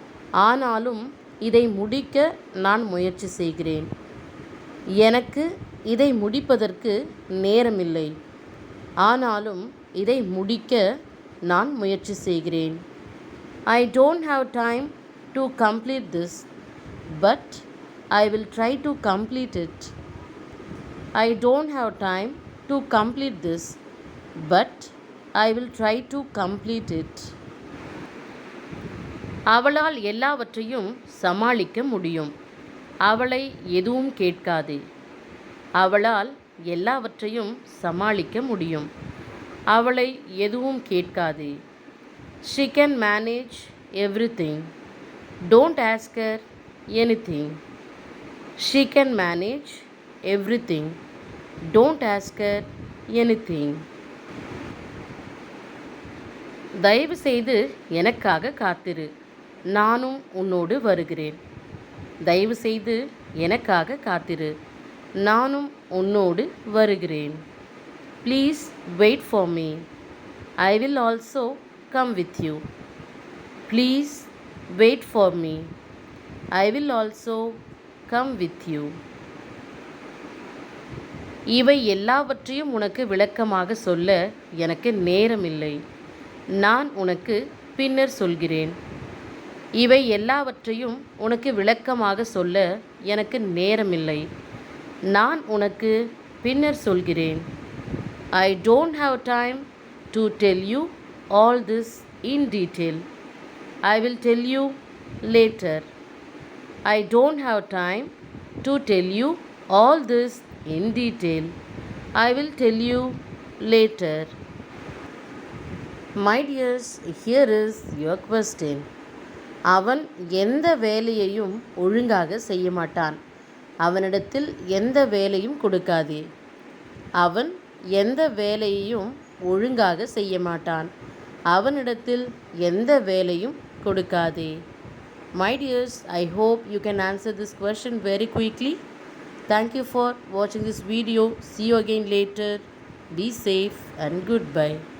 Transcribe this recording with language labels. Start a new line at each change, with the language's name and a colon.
Tamil: ஆனாலும் இதை முடிக்க நான் முயற்சி செய்கிறேன். எனக்கு இதை முடிப்பதற்கு நேரமில்லை. ஆனாலும் இதை முடிக்க நான் முயற்சி செய்கிறேன்.
English: I don't have time to complete this, but I will try to complete it. I don't have time to complete this, but I will try to complete it.
Tamil: அவளால் எல்லாவற்றையும் சமாளிக்க முடியும். அவளை எதுவும் கேட்காதே. அவளால் எல்லாவற்றையும் சமாளிக்க முடியும். அவளை எதுவும் கேட்காதே.
English: She can manage everything. Don't ask her anything. She can manage everything. Don't ask her anything.
Tamil: தயவு செய்து எனக்காக காத்திரு, நானும் உன்னோடு வருகிறேன். தயவு செய்து எனக்காக காத்திரு, நானும் உன்னோடு வருகிறேன்.
English: Please wait for me, I will also come with you. Please wait for me, I will also come with you.
Tamil: இவை எல்லாவற்றையும் உனக்கு விளக்கமாக சொல்ல எனக்கு நேரமில்லை, நான் உனக்கு பின்னர் சொல்கிறேன். இவை எல்லாவற்றையும் உனக்கு விளக்கமாக சொல்ல எனக்கு நேரமில்லை, நான் உனக்கு பின்னர் சொல்கிறேன்.
English: I don't have time to tell you all this in detail. I will tell you later. I don't have time to tell you all this in detail. I will tell you later. My dears, here is your question.
Tamil: அவன் எந்த வேலையையும் ஒழுங்காக செய்ய மாட்டான், அவனிடத்தில் எந்த வேலையும் கொடுக்காதே. அவன் எந்த வேலையையும் ஒழுங்காக செய்ய மாட்டான், அவனிடத்தில் எந்த வேலையும் கொடுக்காதே.
English: My dears, I hope you can answer this question very quickly. Thank you for watching this video. See you again later. Be safe and goodbye.